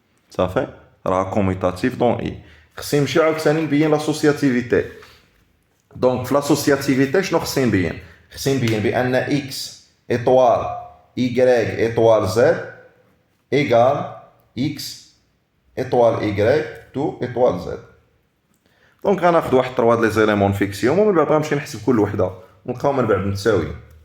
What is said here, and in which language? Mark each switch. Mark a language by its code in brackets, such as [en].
[fr] Ça fait راه commutative dans I. [ar] خصني نمشي عاوتاني نبين l'associativité. دونك في l'associativité شنو خصني نبين؟ خصني نبين بأن [fr] x étoile y étoile z [ar] égale x étoile y tout étoile z. دونك غناخد واحد 3 لي زيليمون نفيكسيهم ومن بعد غنمشي نحسب كل وحده ونلقاو من بعد متساويين.